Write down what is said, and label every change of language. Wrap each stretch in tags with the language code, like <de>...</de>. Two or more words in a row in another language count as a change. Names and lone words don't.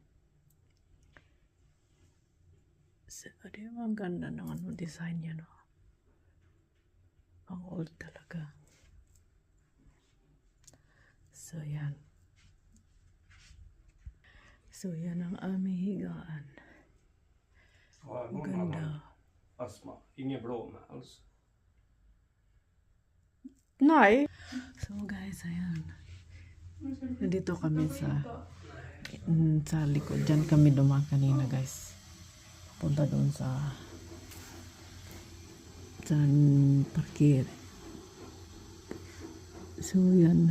<tl>So, di ba ang ganda ng design niya, no? Pang old talaga. So, yan. So, yan ang aming higaan. Ang ganda.</tl> <sv>Astma. Ingen blå med alls. Nej.</sv> <tl>So, guys, ayan. Nandito kami sa likod. Diyan kami dumaan kanina, guys. Punta doon sa parkir. So, yan.</tl>